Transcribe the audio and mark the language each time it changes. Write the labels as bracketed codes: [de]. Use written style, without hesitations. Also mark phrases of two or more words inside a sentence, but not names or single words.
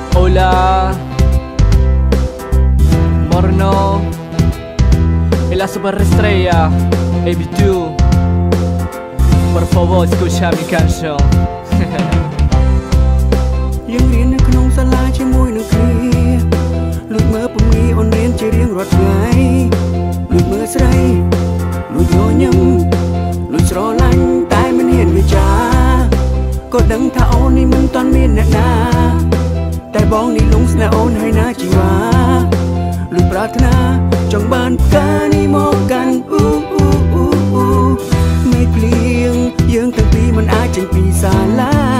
[es] Hola, Morno y la superestrella AB2. Por favor, escucha mi canción. [km] យើងរៀននៅក្នុងសាលាជាមួយនឹងគ្នាលួចមើលពំនីអូនរៀនជារៀងរាល់ ថ្ងៃលួចមើលស្រីលួចញញឹមលួចស្រឡាញ់តែមិនហ៊ានវិចារក៏ដឹងថាអូននេះមិនទាន់មានអ្នកណាតែបងនេះលងស្នេហ៍អូនហើយណាជីវ៉ាលួចប្រាថ្នាចង់បានផ្កានេះមកកាន់មេឃភ្លៀងយើងទាំងពីរមិនអាចចេញពីសាលា